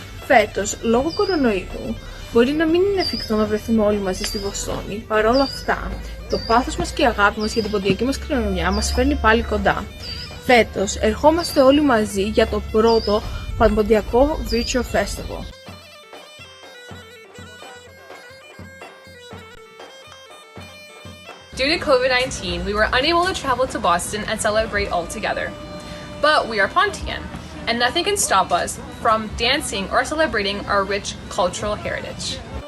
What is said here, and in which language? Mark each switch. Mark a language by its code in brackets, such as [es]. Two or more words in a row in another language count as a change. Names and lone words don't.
[el] Φέτος, λόγω κορονοϊού, μπορεί να μην είναι εφικτό να βρεθούμε όλοι μαζί στη Βοστόνη. Παρ' όλα αυτά, το πάθος μας και η αγάπη μας για την ποντιακή μας κληρονομιά μας φέρνει πάλι κοντά. Φέτος, ερχόμαστε όλοι μαζί για το πρώτο Πανποντιακό [en] Virtual Festival. Due to COVID-19, we were unable to travel to Boston and celebrate all together. But we are Pontian, and nothing can stop us from dancing or celebrating our rich cultural heritage.